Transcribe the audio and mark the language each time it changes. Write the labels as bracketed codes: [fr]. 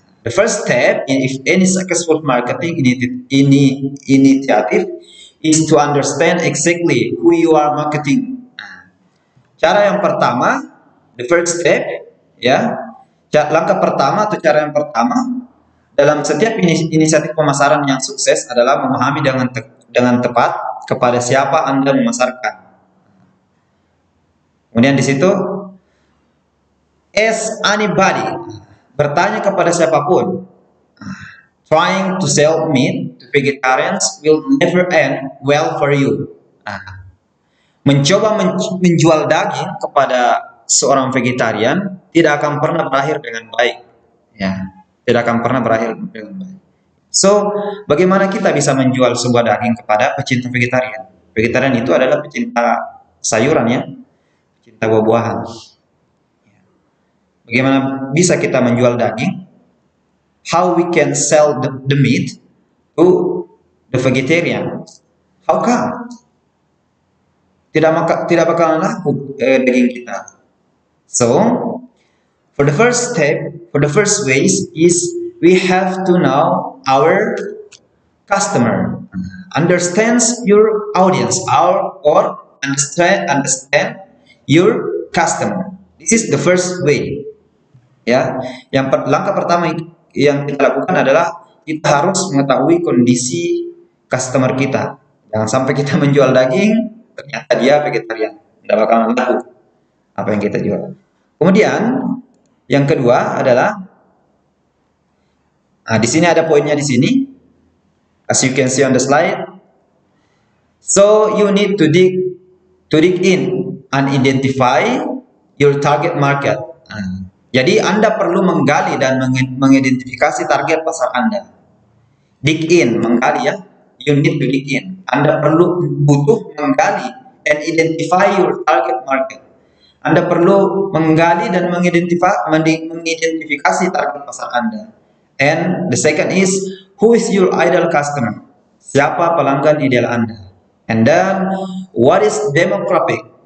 [en] The first step in any successful marketing initiative is to understand exactly who you are marketing. [id] Cara yang pertama, [en] the first step, [id] ya, langkah pertama atau cara yang pertama dalam setiap inisiatif pemasaran yang sukses adalah memahami dengan tepat kepada siapa Anda memasarkan. Kemudian di situ, [en] ask anybody, [id] bertanya kepada siapapun. [en] Trying to sell meat to vegetarians will never end well for you. [id] Mencoba menjual daging kepada seorang vegetarian tidak akan pernah berakhir dengan baik. Ya, tidak akan pernah berakhir dengan baik. So, bagaimana kita bisa menjual sebuah daging kepada pecinta vegetarian? Vegetarian itu adalah pecinta sayuran, ya, pecinta buah-buahan. Bagaimana bisa kita menjual daging? [en] How we can sell the meat to the vegetarian? How come? [id] Tidak bakalan laku daging kita. [en] So, for the first ways is we have to know our customer, understands your audience, or understand your customer. This is the first way. [id] Ya, langkah pertama yang kita lakukan adalah kita harus mengetahui kondisi customer kita. Jangan sampai kita menjual daging, ternyata dia vegetarian, tidak bakalan laku apa yang kita jual. Kemudian yang kedua adalah, di sini ada poinnya di sini, [en] as you can see on the slide. So you need to dig in and identify your target market. [id] Jadi Anda perlu menggali dan mengidentifikasi target pasar Anda. [en] Dig in, [id] menggali, ya. [en] You need to dig in. [id] Anda butuh menggali [en] and identify your target market. [id] Anda perlu menggali dan mengidentifikasi target pasar Anda. [en] And the second is, who is your ideal customer? [id] Siapa pelanggan ideal Anda? [en] And then, what is demographic?